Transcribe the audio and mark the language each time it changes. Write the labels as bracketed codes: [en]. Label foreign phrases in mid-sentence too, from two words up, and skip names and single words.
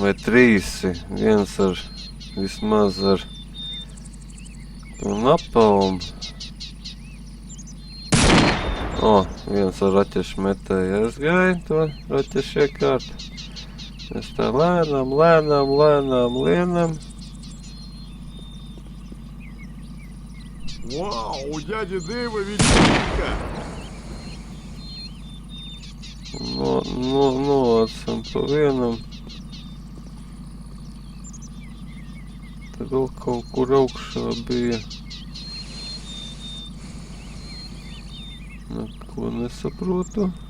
[lv] vai 3. Viens ar vismaz ar to napalmu. O, viens ar raķešu metēju aizgāja to raķešu iekārtu. Es tā lēnām. [ru] Вау, у дяди Дэйва вечеринка! [lv] Nolācam pa vienam. Te vēl kaut kur augšā bija. Neko nesaprotu.